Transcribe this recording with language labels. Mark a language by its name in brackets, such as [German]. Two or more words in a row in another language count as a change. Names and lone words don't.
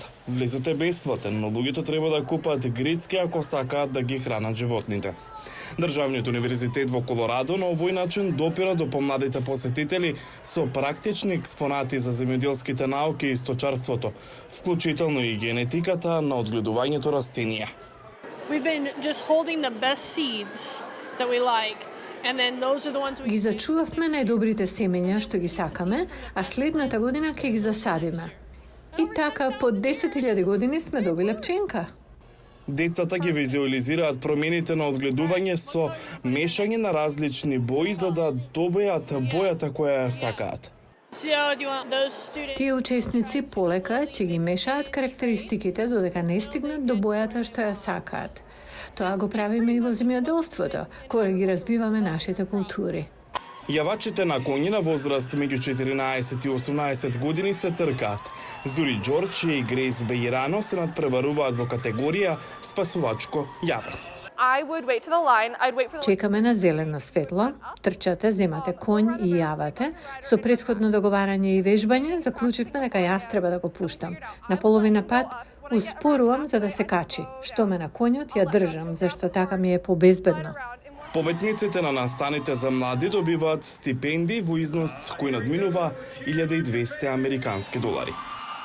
[Macedonian] Влезот е бесплатен, но луѓето треба да купат грицки ако сакаат да ги хранат животните. Државниот универзитет во Колорадо на овој начин допира до помладите посетители со практични експонати за земјоделските науки и сточарството, вклучително и генетиката на одгледувањето растенија. [English] We've been just holding the best seeds that we like. And then those are the ones we [Macedonian] Ги зачувавме најдобрите семења што ги сакаме, а следната година ќе ги засадиме. И така по 10.000 години сме добиле пченка. Децата ги визуализираат промените на одгледување со мешање на различни бои за да добијат бојата која ја сакаат. [English] So do you want those students? [Macedonian] Тие учесници полека ќе ги мешаат карактеристиките додека не стигнат до бојата што ја сакаат. Тоа го правиме и во земјоделството, кога ги разбиваме нашите култури. Јавачите на коњи на возраст меѓу 14 и 18 години се тркаат. Зури Џорџ и Грейс Бејрано се надпреваруваат во категорија спасувачко јавање. [English] I would wait to the line. I'd wait for the [Macedonian] Чекаме на зелено светло, трчате, земате конј и јавате. Со претходно договарање и вежбање, заклучивме дека јас треба да го пуштам. На половина пат успорувам за да се качи. Што ме на конјот ја држам, зашто така ми е побезбедно. Победниците на настаните за млади добиваат стипендии во износ кој надминува $1200 американски долари.